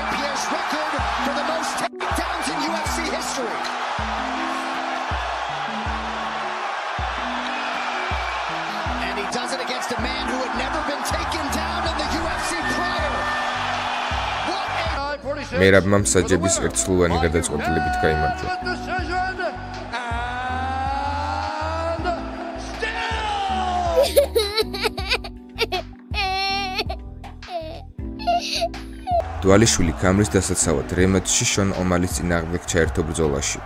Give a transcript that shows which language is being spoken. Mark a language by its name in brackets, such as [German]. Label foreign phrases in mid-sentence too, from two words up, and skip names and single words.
[English] Pierre's record for the most takedowns in UFC history. And he does it against a man who had never been taken down in the UFC prior. What a... [Georgian] მერაბმა მსაჯების ერთსლოვანი გადაწყვეტილებით გაიმარჯვა. დვალიშვილი ქამრის დასაცავად რემატჩში შონ ომალის წინააღმდეგ ჩაერთო ბრძოლაში.